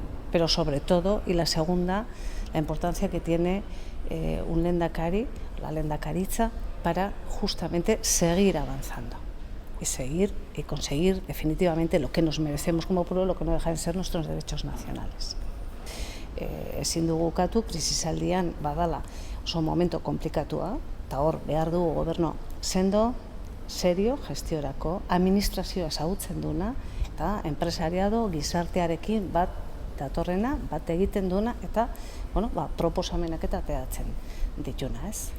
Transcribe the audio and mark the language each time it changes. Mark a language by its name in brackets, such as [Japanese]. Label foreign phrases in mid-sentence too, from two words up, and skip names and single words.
[Spanish] Pero sobre todo, y la segunda, la importancia que tiene un lehendakari, la lehendakaritza, para justamente seguir avanzando y conseguir definitivamente lo que nos merecemos como pueblo, lo que no deja de ser nuestros derechos nacionales. [Basque] Ezin dugu ukatu, krisisaldian badala oso momento komplikatua, eta hor behar dugu gobernu sendo, serio, gestiorako, administrazioa ezagutzen duna, eta enpresariado gizartearekin bat datorrena, bat egiten duna, eta proposamenak eta ateratzen dituna, ez?